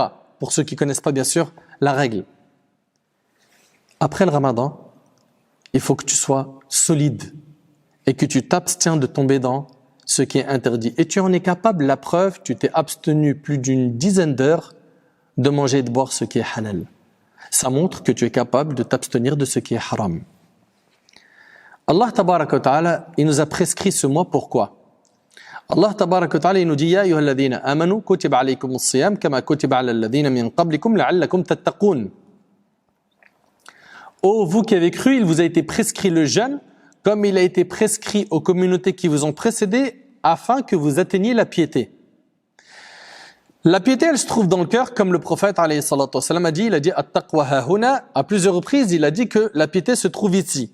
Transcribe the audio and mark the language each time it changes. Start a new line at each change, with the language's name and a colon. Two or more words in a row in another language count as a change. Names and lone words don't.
French: Pour ceux qui connaissent pas bien sûr la règle. Après le Ramadan, il faut que tu sois solide et que tu t'abstiens de tomber dans ce qui est interdit. Et tu en es capable, la preuve, tu t'es abstenu plus d'une dizaine d'heures de manger et de boire ce qui est halal. Ça montre que tu es capable de t'abstenir de ce qui est haram.
Arabic: الله تبارك وتعالى,
French: il nous a prescrit ce mois pourquoi?
Arabic: الله تبارك وتعالى,
French: il nous dit
Arabic: يا أيها الذين آمنوا كتب عليكم الصيام كما كتب على الذين من قبلكم لعلكم تتقون.
French: Oh, vous qui avez cru, il vous a été prescrit le jeûne comme il a été prescrit aux communautés qui vous ont précédé afin que vous atteigniez la piété. La piété, elle se trouve dans le cœur, comme le prophète
Arabic: عليه الصلاة والسلام
French: a dit,
Arabic: التقوى هاهنا,
French: à plusieurs reprises, il a dit que la piété se trouve ici.